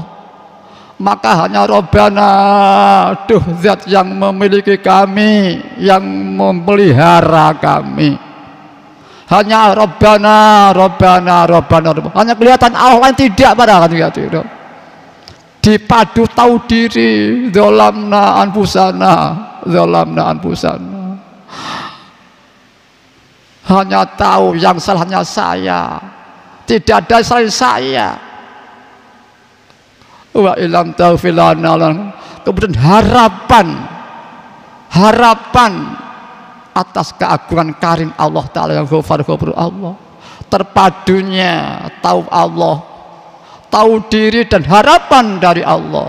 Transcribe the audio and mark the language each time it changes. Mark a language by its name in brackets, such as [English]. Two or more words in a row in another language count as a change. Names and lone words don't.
[Indonesian] Maka hanya Rabbana, duh zat yang memiliki kami, yang memelihara kami. Hanya [Arabic] Rabbana, Rabbana, Rabbana, Rabbana. [Indonesian] Hanya kelihatan Allah, tidak. Pada hati-hati dipadu tahu diri, [Arabic] zolamna anfusana, zolamna anfusana. [Indonesian] Hanya tahu yang salahnya saya, tidak ada selain saya. [Arabic] Wa ilam taufilana. [Indonesian] Kemudian harapan atas keagungan karim Allah Ta'ala yang ghafar Allah, terpadunya tahu Allah, tahu diri dan harapan dari Allah.